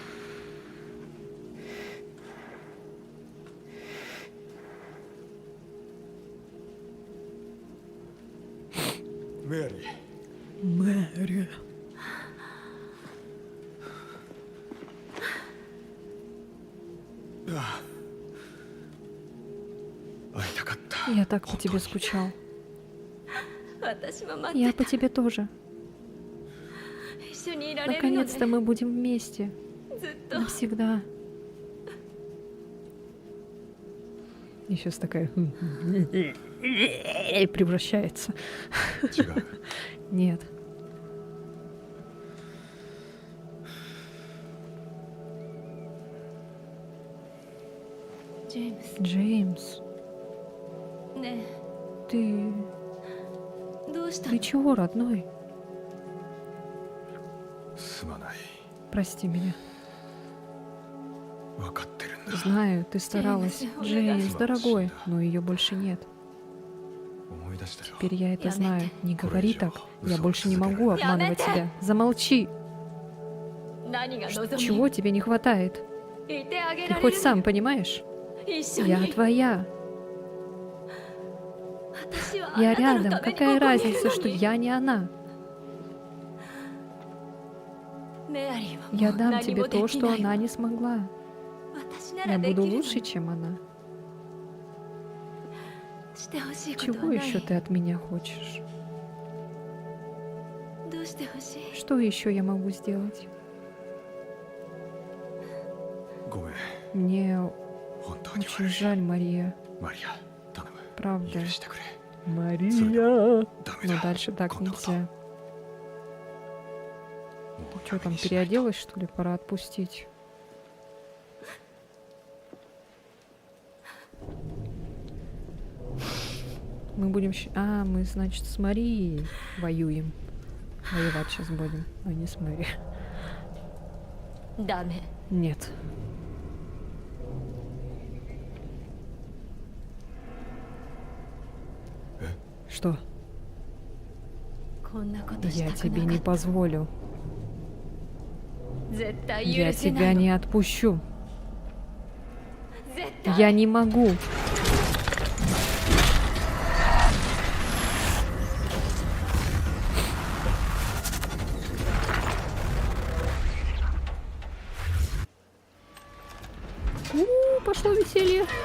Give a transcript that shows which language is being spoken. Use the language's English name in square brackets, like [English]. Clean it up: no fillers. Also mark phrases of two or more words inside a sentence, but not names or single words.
[Russian] Мэри. Мэри. Я так по тебе скучал. [Japanese] 私も待 [Russian] Я [Japanese] って [Russian] по тебе тоже. [Japanese] 一緒にいられるのね [Russian] Наконец-то мы будем вместе. [Japanese] ずっと [Russian] Навсегда. И сейчас такая... превращается. [Japanese] 違う。 [Russian] Нет. Джеймс Джеймс, [Japanese] ね [Russian] ты... [Japanese] えどうした [Russian] Ты [Japanese] の [Russian] чего, родной? [Japanese] すまない。 [Russian] Прости меня. [Japanese] 分かってるんだ。 [Russian] Знаю, ты старалась. Джеймс, дорогой, но ее больше нет. [Japanese] 思い出したよ。 [Russian] Теперь я это Я знаю. Мэтт. Не говори так. Я Усо больше не Сузуки. могу обманывать Я Мэтт. тебя. Замолчи. [Japanese] 何が望み [Russian] Чего тебе не хватает? [Japanese] いてあげ [Russian] Ты [Japanese] られ [Russian] хоть [Japanese] る [Russian] сам понимаешь? [Japanese] 一緒に [Russian] Я твоя. [Japanese] 私はあ [Russian] Я [Japanese] なたの [Russian] рядом. [Japanese] ために [Russian] Какая [Japanese] ここにいる [Russian] разница, [Japanese] の [Russian] что [Japanese] に [Russian] я не она? [Japanese] メアリーはも [Russian] Я [Japanese] う [Russian] дам [Japanese] 何 [Russian] тебе [Japanese] もで [Russian] то, [Japanese] き [Russian] что [Japanese] ない [Russian] она не смогла. [Japanese] 私な [Russian] Я [Japanese] らでき [Russian] буду [Japanese] るの [Russian] лучше, [Japanese] に [Russian] чем она. [Japanese] してほしいことは [Russian] Чего [Japanese] な [Russian] еще [Japanese] い [Russian] ты от меня хочешь? [Japanese] どうしてほしい [Russian] Что еще я могу сделать? [Japanese] ごめん。 [Russian] Мне [Japanese] 本当に [Russian] очень [Japanese] 悪い。 [Russian] жаль, Мария. [Japanese] マリア、頼む。 [Russian] Правда. [Japanese] 許してくれ。 [Russian] Мария. [Japanese] ダメ [Russian] Но [Japanese] だ。 [Russian] дальше так [Japanese] こんなこと。 [Russian] нельзя. [Japanese] もう [Russian] Что [Japanese] ダ [Russian] там, [Japanese] メにしないと。 [Russian] переоделась, что ли? Пора отпустить. Мы будем... А, мы, значит, с Марией воюем. Воевать сейчас будем, а не с Мэри. [Japanese] ダメ [Russian] Нет. Что? [Japanese] こんなことし [Russian] Я [Japanese] たく [Russian] тебе [Japanese] な [Russian] не [Japanese] かった [Russian] позволю. [Japanese] 絶対 [Russian] Я [Japanese] 許せな [Russian] тебя [Japanese] いの [Russian] не отпущу. [Japanese] 絶対 [Russian] Я не могу. Пошло веселье.